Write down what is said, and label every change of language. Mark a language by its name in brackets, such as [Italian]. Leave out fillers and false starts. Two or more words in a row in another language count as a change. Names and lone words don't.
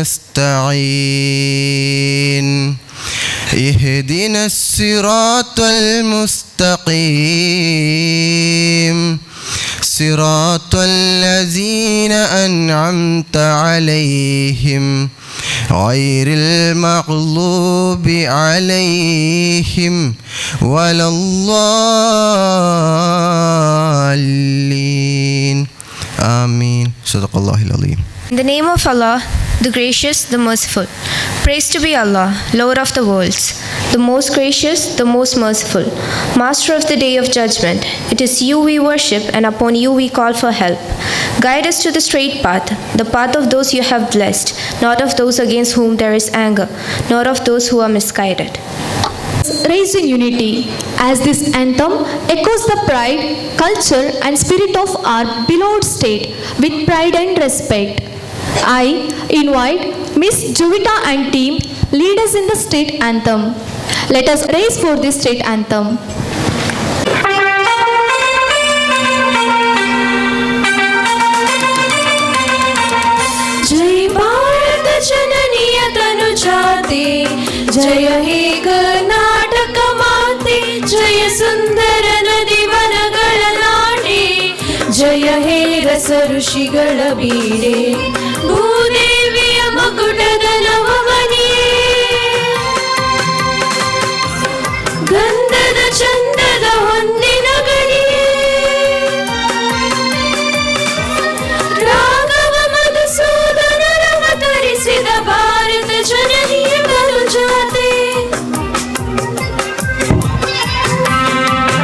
[Arabic] نستعين اهدنا الصراط المستقيم صراط الذين أنعمت عليهم غير المغضوب عليهم ولا الضالين آمين صدق الله العظيم. [English] In the name of Allah, the gracious, the merciful. Praise to be Allah, Lord of the worlds, the most gracious, the most merciful, Master of the day of judgment. It is you we worship and upon you we call for help. Guide us to the straight path, the path of those you have blessed, not of those against whom there is anger, nor of those who are misguided. Raised in unity, as this anthem echoes the pride, culture and spirit of our beloved state with pride and respect. I invite Miss Juvita and team lead us in the state anthem. Let us raise for this state anthem. [Kannada] ಜಯ ಭಾರತ ಜನನಿಯ ತನು ಜಾತೆ ಜಯ ಹೇ ಕರ್ನಾಟಕ ಮಾತೆ ಜಯ ಸುಂದರ ನದಿ वनಗಳ ನಾಡೆ ಜಯ ಹೇ ರಸ ಋಷಿಗಳ ಬೀಡೆ ಭೂದೇವಿಯ ಮಕುಟದ ನವಮಣಿಯೇ ಗಂಧದ ಚಂದದ ಹೊನ್ನಿನ ಗಣಿಯೇ ರಾಘವ ಮಧುಸೂದನರ ಅವತರಿಸಿದ ಭಾರತ ಜನನಿಯ ತನುಜಾತೆ